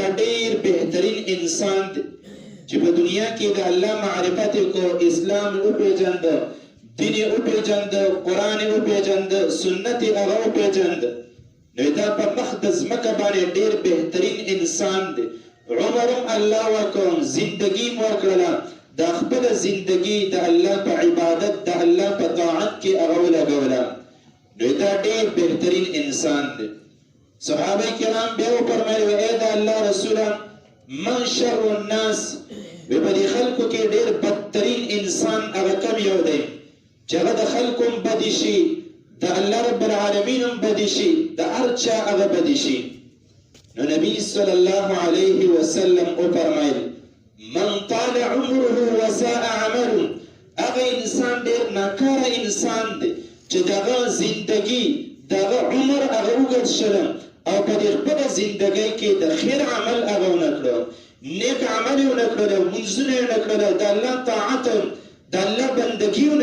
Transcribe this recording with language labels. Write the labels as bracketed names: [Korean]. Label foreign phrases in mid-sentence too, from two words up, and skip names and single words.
[Pashto] ډیر بهترین انسان دی چې په دنیا کې د الله معرفت کو اسلام وپېژنده دین یې وپېژنده قرآن یې وپېژنده سنت یې هغه وپېژنده نو دا په مخ د ځمکه باندې ډیر بهترین انسان دی عمر هم الله ورکړ زندګي هم ورکړله دا خپل زندگی د الله په عبادت د الله په طاعت کې هغه ولګوله نو دا ډېر بهترین انسان دی صحابه کرام بیا وفرمایل ای د الله رسوله [Arabic] من شر الناس [Pashto] وی په دې خلکو کې ډېر بدترین انسان هغه کم یو دی چې هغه د خلکو هم بدي شي د الله [Arabic] رب العالمین [Pashto] هم بدي شي د هر چا هغه بدي شي نو نبی [Arabic] صلی الله علیه وسلم [Pashto] وفرمایل [Arabic] من طال عمره وساء عمله [Pashto] هغه انسان ډیر ناکاره انسان دی چې دغه زندگی دغه عمر هغه اوږد شله او په دې خپله زندګۍ کې د خیر عمل هغه ونه کړه نیک عمل یې ونه کړله لمونځونه یې ونه کړله د الله طاعت د الله بندګي یې